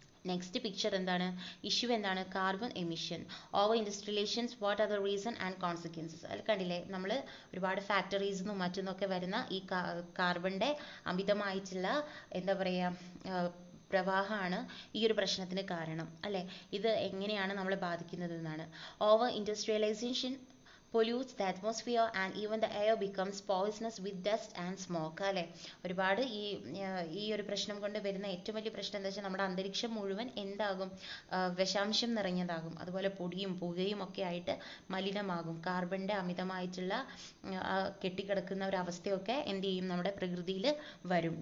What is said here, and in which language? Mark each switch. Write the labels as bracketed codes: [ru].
[ml] Next picture എന്താണ്, issue എന്താണ്, [en] Carbon emission, over industrialisations, what are the reason and consequences. [ml] അതിൽ കണ്ടില്ലേ നമ്മൾ ഒരുപാട് ഫാക്ടറീസിന്നും മറ്റുമൊക്കെ വരുന്ന ഈ കാർബണിൻ്റെ അമിതമായിട്ടുള്ള എന്താ പറയുക പ്രവാഹമാണ് ഈ ഒരു പ്രശ്നത്തിന് കാരണം അല്ലേ. ഇത് എങ്ങനെയാണ് നമ്മളെ ബാധിക്കുന്നത് എന്നാണ്. Over industrialisation [en] pollutes the atmosphere and even the air becomes poisonous with dust and smoke. [ml] അല്ലെ, ഒരുപാട് ഈ ഒരു പ്രശ്നം കൊണ്ട് വരുന്ന ഏറ്റവും വലിയ പ്രശ്നം എന്താ വെച്ചാൽ നമ്മുടെ അന്തരീക്ഷം മുഴുവൻ എന്താകും, വിഷാംശം നിറഞ്ഞതാകും. അതുപോലെ പൊടിയും പുകയും ഒക്കെ ആയിട്ട് മലിനമാകും. കാർബണിന്റെ അമിതമായിട്ടുള്ള കെട്ടിക്കിടക്കുന്ന ഒരു അവസ്ഥയൊക്കെ എന്ത് ചെയ്യും, നമ്മുടെ പ്രകൃതിയിൽ വരും.